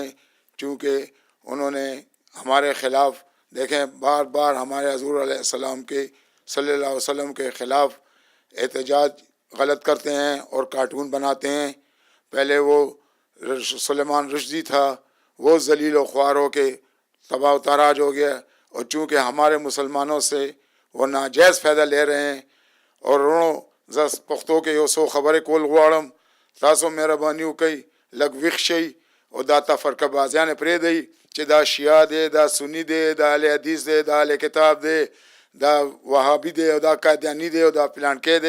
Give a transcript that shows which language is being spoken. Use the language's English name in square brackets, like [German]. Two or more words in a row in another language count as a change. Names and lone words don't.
[Urdu] چونکہ انہوں نے ہمارے خلاف دیکھیں بار بار ہمارے حضور علیہ السلام کے صلی اللہ علیہ وسلم کے خلاف احتجاج غلط کرتے ہیں اور کارٹون بناتے ہیں. پہلے وہ سلیمان رشدی تھا، وہ ذلیل و خوار ہو کے تباہ و تاراج ہو گیا، اور چونکہ ہمارے مسلمانوں سے وہ ناجائز فائدہ لے رہے ہیں. [Pashto] اور رونو زس پختو کے یو سو خبر کول غواړم تاسو مهرباني وکئ لږ ویښ شئ او دا تفرقه بازیانې پرېږدئ چې دا شیعه دی، دا سني دی، دا اهل حدیث دی، دا اهل کتاب دی، دا وهابي دی او دا قادیاني دی او دا پلانکی دی.